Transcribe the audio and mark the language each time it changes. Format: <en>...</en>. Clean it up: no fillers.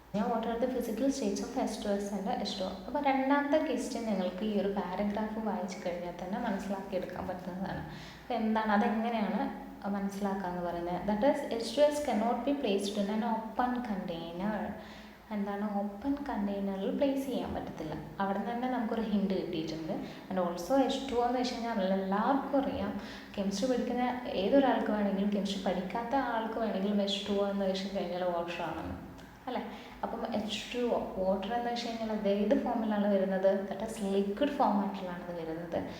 <en>What are the physical states of H2S and H2O.</en> <ml>അപ്പോൾ രണ്ടാമത്തെ question നിങ്ങൾക്ക് ഈ ഒരു പാരഗ്രാഫ് വായിച്ചു കഴിഞ്ഞാൽ തന്നെ മനസ്സിലാക്കിയെടുക്കാൻ പറ്റുന്നതാണ്. അപ്പോൾ എന്താണ്, അതെങ്ങനെയാണ് മനസ്സിലാക്കാമെന്ന് പറയുന്നത്.</ml> <en>That is H2S cannot be placed in an open container.</en> <ml>എന്താണ്, ഓപ്പൺ കണ്ടെയ്നറിൽ പ്ലേസ് ചെയ്യാൻ പറ്റത്തില്ല. അവിടെ തന്നെ നമുക്കൊരു ഹിൻഡ് കിട്ടിയിട്ടുണ്ട്. ആൻഡ് ഓൾസോ H2O എന്ന് വെച്ച് കഴിഞ്ഞാൽ എല്ലാവർക്കും അറിയാം, കെമിസ്ട്രി പഠിക്കുന്ന ഏതൊരാൾക്ക് വേണമെങ്കിലും, കെമിസ്ട്രി പഠിക്കാത്ത ആൾക്ക് വേണമെങ്കിലും H2O എന്ന് വെച്ച് കഴിഞ്ഞാൽ വാട്ടർ ആണെന്ന് അല്ലേ. അപ്പം H2O വാട്ടർ എന്ന് വെച്ച് കഴിഞ്ഞാൽ അത് ഏത് ഫോമിലാണ് വരുന്നത്, ദാറ്റ് ഈസ് ലിക്വിഡ് ഫോമാറ്റിലാണ് അത് വരുന്നത്.</ml>